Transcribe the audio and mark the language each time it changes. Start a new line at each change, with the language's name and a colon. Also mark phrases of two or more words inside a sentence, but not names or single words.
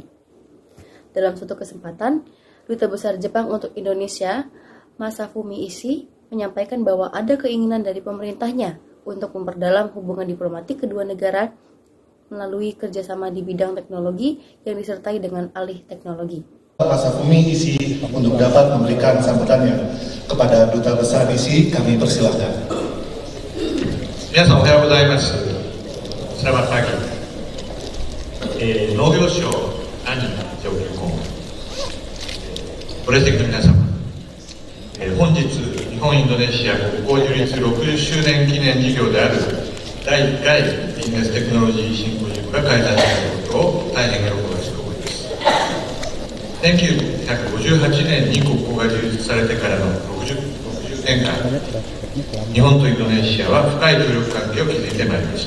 Indonesian: Dalam suatu kesempatan, Duta Besar Jepang untuk Indonesia, Masafumi Ishii, menyampaikan bahwa ada keinginan dari pemerintahnya untuk memperdalam hubungan diplomatik kedua negara melalui kerjasama di bidang teknologi yang disertai dengan alih teknologi. Masafumi Ishii untuk dapat memberikan sambutannya. Kepada Duta Besar Ishii, kami persilahkan.
Japanese: 皆さんおはようございます。
Indonesian: Selamat pagi.
Japanese: 農業省兄上級顧問、ご列席の皆様、本日日本インドネシア国交樹立60周年記念事業である第1回ビジネステクノロジーシンポジウムが開催されることを大変喜ばしく思います。1958年に国交が樹立されてからの60年間、日本とインドネシアは深い協力関係を築いてまいりました。